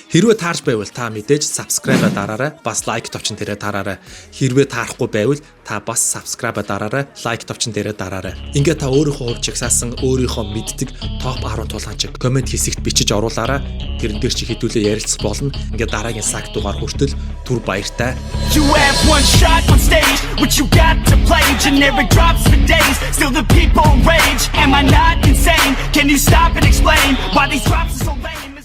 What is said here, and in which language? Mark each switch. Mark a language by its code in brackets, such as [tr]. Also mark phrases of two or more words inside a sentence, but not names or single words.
[mn] Хэрвээ таарж байвал та мэдээж subscribe дараарай, бас лайк товчон дээрээ дараарай. Хэрвээ таарахгүй байвал та бас subscribe дараарай, лайк товчон дээрээ дараарай. Ингээд та өөрийнхөө хувьд жагсаасан өөрийнхөө мэддэг топ 10 тулаанчиг комент хэсэгт бичиж оруулаарай. Тэрэн дээр чи хэдүүлээ ярилцах болно. Ингээд дараагийн цаг дугаар хүртэл түр баяртай. [en] You have one shot on stage, what you got to play? Generic drops for days, still the people rage. Am I not insane? Can you stop and explain why these drops are so lame?